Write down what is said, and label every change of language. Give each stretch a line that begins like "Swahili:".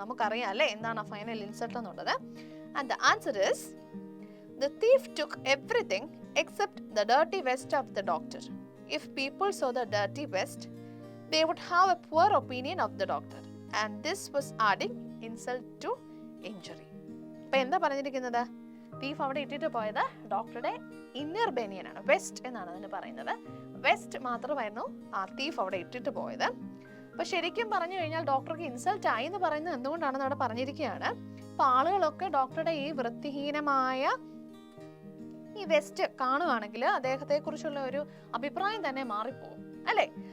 Malayalam: നമുക്കറിയാം അല്ലേ എന്താണ് ആ ഫൈനൽ ഇൻസൾട്ട് എന്നുള്ളത്.
English: And the answer is the thief took everything except the dirty vest of the doctor. If people saw the dirty vest, they would have a poor opinion of the doctor. And this was adding insult to injury.
Malayalam: അപ്പോൾ എന്താ പറഞ്ഞിരിക്കുന്നത്? Thief അവിടെ ഇട്ടിട്ട് പോയത് ഡോക്ടറുടെ inner ബനിയനാണ്, west എന്നാണ് അതിന് പറയുന്നത്. വെസ്റ്റ് മാത്രമായിരുന്നു ആ തീഫ് അവിടെ ഇട്ടിട്ട് പോയത്. അപ്പോൾ ശരിക്കും പറഞ്ഞു കഴിഞ്ഞാൽ ഡോക്ടർക്ക് ഇൻസൾട്ട് ആയി എന്ന് പറയുന്നത് എന്തുകൊണ്ടാണെന്ന് അവിടെ പറഞ്ഞിരിക്കുകയാണ്. അപ്പോൾ ആളുകളൊക്കെ ഡോക്ടറുടെ ഈ വൃത്തിഹീനമായ ഈ വെസ്റ്റ് കാണുകയാണെങ്കിൽ അദ്ദേഹത്തെ കുറിച്ചുള്ള ഒരു അഭിപ്രായം തന്നെ മാറിപ്പോകും അല്ലേ?